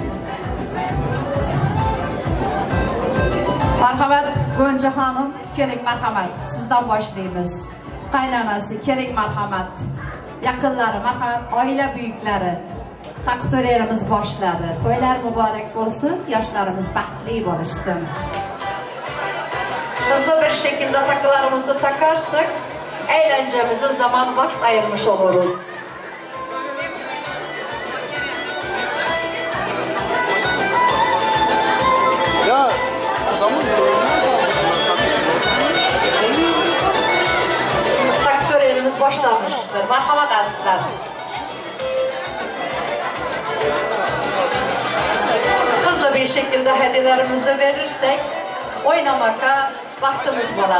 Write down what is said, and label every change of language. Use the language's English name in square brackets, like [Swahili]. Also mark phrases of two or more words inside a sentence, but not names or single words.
[Uzbek] Marhamat Gonja xonim, keling marhamat. Sizdan boshlaymiz. Qaynonasi, keling marhamat. Yaqinlari, marhamat, oila buyuklari. Taqdirlarimiz boshladi. To'ylar muborak bo'lsin, yoshlarimiz baxtli bo'lishsin. [Turkish] Hızlı bir şekilde takılarımızı takarsak eğlencemize zaman vakit ayırmış oluruz. Ya adamın Takdirlerimiz başlamıştır. Merhamet azizler. Hızlı bir şekilde hediyelerimizi de verirsek oynamaka vaktimiz boladı.